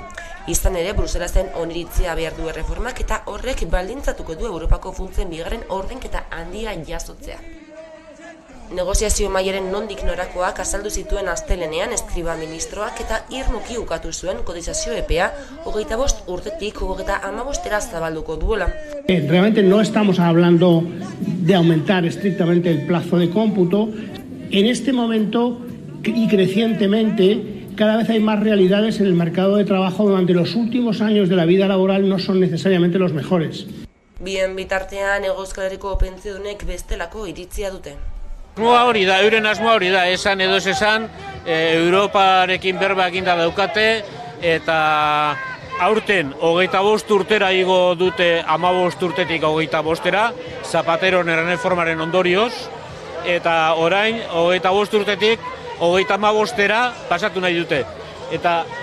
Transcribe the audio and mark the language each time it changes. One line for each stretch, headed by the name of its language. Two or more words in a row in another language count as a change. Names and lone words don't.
Basque: Izan ere, Bruselasen oniritzia behar du erreformak eta horrek baldintzatuko du Europako funtsen bigarren ordenketa handia jasotzea. Negoziazio mailaren nondik norakoak azaldu zituen astelenean eskriba ministroak eta irmoki ukatu zuen kotizazio epea 25 urtetik 35era zabalduko duela.
Spanish: Realmente no estamos hablando de aumentar estrictamente el plazo de cómputo. En este momento y crecientemente cada vez hay más realidades en el mercado de trabajo donde los últimos años de la vida laboral no son necesariamente los mejores.
Basque: Bien bitartean Euskal Herriko pentsiodunek bestelako iritzia dute. Euren asmoa hori da, esan edo ez esan, Europarekin berba eginda daukate, eta aurten 25 urtera igo dute 15 urtetik 25era, Zapateron erreformaren ondorioz, eta orain 25 urtetik 35era pasatu nahi dute.